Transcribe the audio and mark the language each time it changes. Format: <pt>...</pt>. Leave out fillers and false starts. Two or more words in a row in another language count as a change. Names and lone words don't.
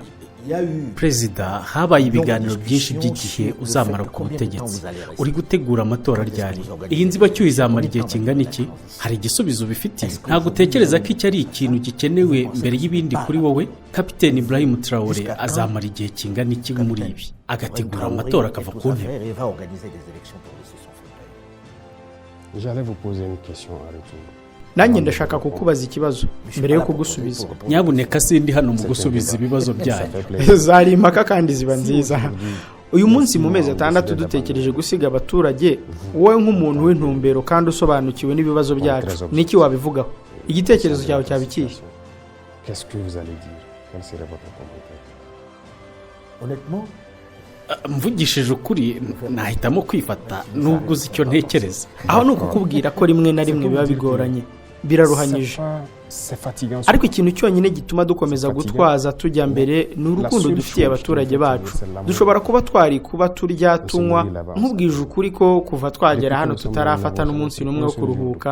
<rw>Perezida, habaye ibiganiro byinshi by'igihe uzamara ku butegetsi. Uri gutegura amatora ryari? Iyi nzibacyuho izamara igihe kingana iki? Hari igisubizo bifitiye? Ntabwo utekereza ko iki ari ikintu gikenewe mbere y'ibindi kuri wowe? Kapiteni Ibrahim Traoré azamara igihe kingana iki muri ibi, agategura amatora akava ku ntebe?</rw> <fr>J'allais vous poser une question à retour.</fr> <rw>Nanjye ndashaka kukubaza ikibazo mbere yo kugusubiza. Nyabuneka sindi hano mu gusubiza ibibazo byanyu. Zari impaka kandi ziba nziza. Uyu munsi mu mezi 6 dutekereje gusiga abaturage, wowe nk'umuntu w'intumbero kandi usobanukiwe n'ibibazo byacu, niki wabivugaho? Igitekerezo cyawe cyabikiye?</rw> <fr>Qu'est-ce que vous allez dire? Quel serait votre commentaire? Honnêtement,</fr> <rw>mvugishije ukuri nahitamo kwifata nubwo uzi icyo ntekereza. Aho ni ukukubwira ko rimwe na rimwe biba bigoranye, biraruhanyije. Ariko ikintu cyonyine gituma dukomeza gutwaza tujya mbere ni urukundo dufitiye abaturage bacu. Dushobora kuba turya tunywa, nk'ubwije ukuri ko kuva twagera hano tutarafata n'umunsi n'umwe wo kuruhuka.</rw>